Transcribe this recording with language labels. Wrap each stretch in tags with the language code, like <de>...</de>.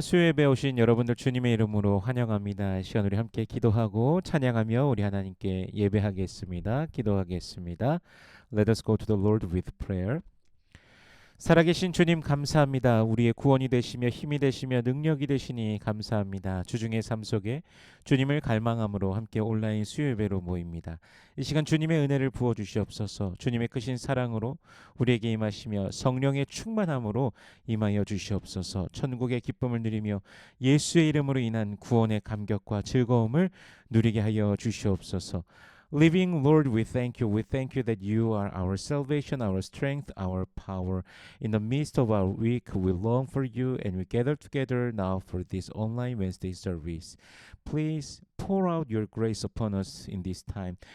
<ko>수요예배 오신 여러분들 주님의 이름으로 환영합니다. 이 시간 우리 함께 기도하고 찬양하며 우리 하나님께 예배하겠습니다. 기도하겠습니다.</ko> <en>Let us go to the Lord with prayer.</en> <ko>살아계신 주님 감사합니다. 우리의 구원이 되시며 힘이 되시며 능력이 되시니 감사합니다. 주중의 삶 속에 주님을 갈망함으로 함께 온라인 수요예배로 모입니다. 이 시간 주님의 은혜를 부어주시옵소서. 주님의 크신 사랑으로 우리에게 임하시며 성령의 충만함으로 임하여 주시옵소서. 천국의 기쁨을 누리며 예수의 이름으로 인한 구원의 감격과 즐거움을 누리게 하여 주시옵소서.</ko> <en>Living Lord, we thank you. We thank you that you are our salvation, our strength, our power. In the midst of our week, we long for you and we gather together now for this online Wednesday service. Please pour out your grace upon us in this time.</en>